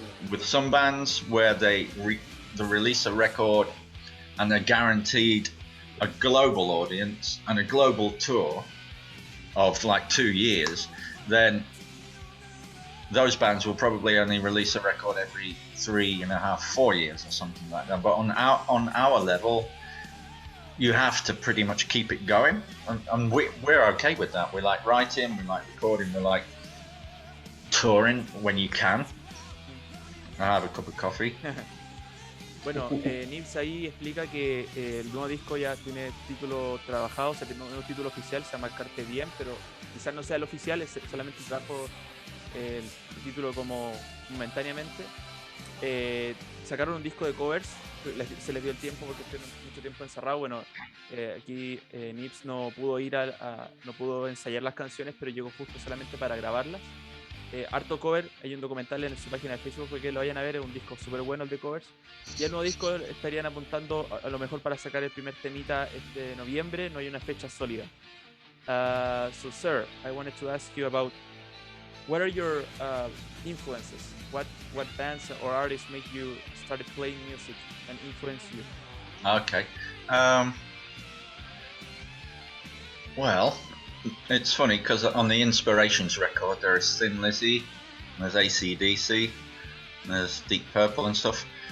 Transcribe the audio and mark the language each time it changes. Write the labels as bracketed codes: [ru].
[en] With some bands where they release a record and they're guaranteed a global audience and a global tour of like 2 years, then those bands will probably only release a record every 3.5, 4 years or something like that. But on our level, you have to pretty much keep it going, and we're okay with that. We like writing, we like recording, we like touring when you can. I have a cup of coffee. [es] Bueno, Nibbs ahí explica que el nuevo disco ya tiene título trabajado, o sea, tiene un nuevo título oficial, se llama Carpe Diem, pero quizás no sea el oficial, es solamente trajo el título como momentáneamente. Sacaron un disco de covers, se les dio el tiempo porque estuvieron mucho tiempo encerrado. Bueno, aquí Nibbs no pudo ir no pudo ensayar las canciones, pero llegó justo solamente para grabarlas. Harto cover, hay un documental en su página de Facebook porque lo vayan a ver, es un disco súper bueno el de covers. Y el nuevo disco estarían apuntando a lo mejor para sacar el primer temita este noviembre, no hay una fecha sólida. [en] So sir, I wanted to ask you about what are your influences? What bands or artists make you started playing music and influence you? Okay. Well, it's funny because on the Inspirations record there is Thin Lizzy, there's AC/DC, there's Deep Purple and stuff.